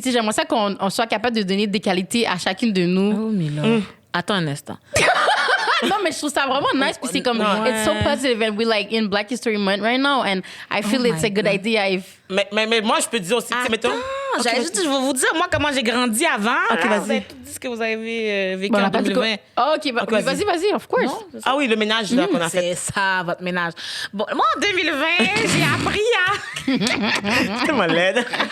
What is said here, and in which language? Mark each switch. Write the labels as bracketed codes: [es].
[fr] Tu sais, j'aimerais ça qu'on soit capable de donner des qualités à chacune de nous. Oh, mais là... Attends un instant. Non, mais je trouve ça vraiment nice. Puis c'est comme, [en] it's so positive and we're like in Black History Month right now and I feel it's a good idea. [fr] Mais moi, je peux te dire aussi, mettons... J'allais juste, je vais vous dire, moi, comment j'ai grandi avant. OK, vas-y. Vous avez tout dit ce que vous avez vécu en 2020. OK, vas-y, [en] of course. [fr] Non, ah oui, le ménage là, qu'on a fait. C'est ça, votre ménage. Bon, moi, en 2020, j'ai appris à... C'est tellement laide.